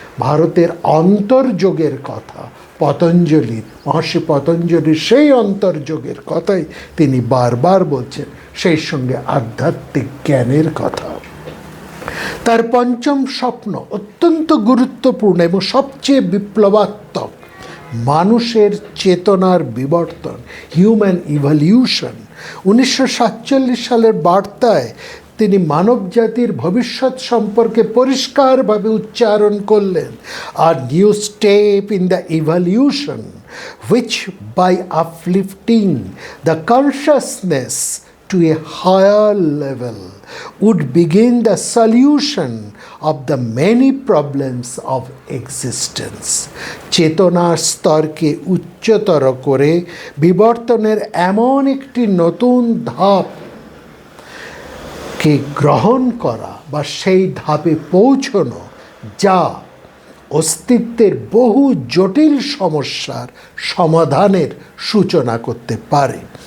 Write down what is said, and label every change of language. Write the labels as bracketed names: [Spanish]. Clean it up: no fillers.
[Bangla] ভারতের অন্তর্যোগের কথা, মহর্ষি পতঞ্জলির সেই অন্তর্যোগের কথাই তিনি বারবার বলছেন, সেই সঙ্গে আধ্যাত্মিক জ্ঞানের কথা। তার পঞ্চম স্বপ্ন অত্যন্ত গুরুত্বপূর্ণ এবং সবচেয়ে বিপ্লবাত্মক, মানুষের চেতনার বিবর্তন, [English] Human evolution. [Bangla] 1947 সালের বার্তায় তিনি মানব জাতির ভবিষ্যৎ সম্পর্কে পরিষ্কারভাবে উচ্চারণ করলেন, [English] আর new step in the evolution which by uplifting the consciousness to a higher level would begin the solution of the many problems of existence. [Bangla] চেতনার স্তরকে উচ্চতর করে বিবর্তনের এমন একটি নতুন ধাপকে গ্রহণ করা বা সেই ধাপে পৌঁছনো যা অস্তিত্বের বহু জটিল সমস্যার সমাধানের সূচনা করতে পারে।